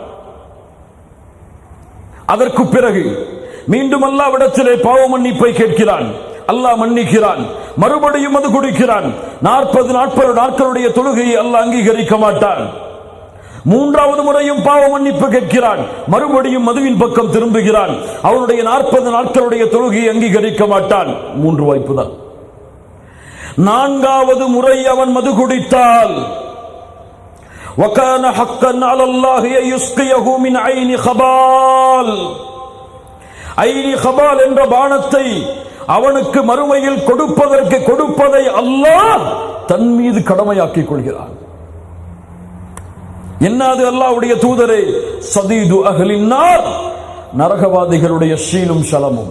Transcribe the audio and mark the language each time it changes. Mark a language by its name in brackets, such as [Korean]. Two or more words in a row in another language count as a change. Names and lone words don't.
[Tamil] அதற்கு பிறகு மீண்டும் அல்லாஹ்விடத்திலே பாவ மன்னிப்பை கேட்கிறான், அல்லாஹ் மன்னிக்கிறான், மறுபடியும் மது குடிக்கிறான், 40 நாட்களுடைய தொழுகையை அல்லாஹ் அங்கீகரிக்க மாட்டான். 3வது முறையும் பாவ மன்னிப்பு கேட்கிறான், மறுபடியும் மதுவின் பக்கம் திரும்புகிறான், அவனுடைய 40 நாட்களுடைய தொழுகையை அங்கீகரிக்க மாட்டான். 3 வாய்ப்பு தான். 4வது முறை அவன் மது குடித்தால் [Arabic] وَكَانَ حَقًّا عَلَى اللَّهِ أَن يُسْقِيَهُ مِنْ عَيْنِ خَبَالٍ, [Tamil] ஐனி கபால் என்ற பானத்தை அவனுக்கு மறுமையில் கொடுப்பதை அல்லாஹ் தன் மீது கடமையாக்கிக் கொள்கிறான். என்னது அல்லாஹ்வுடைய தூதரே? [Arabic] صديد أهل النار, [Tamil] நரகவாதிகளுடைய ஷீலும் ஷலமும்.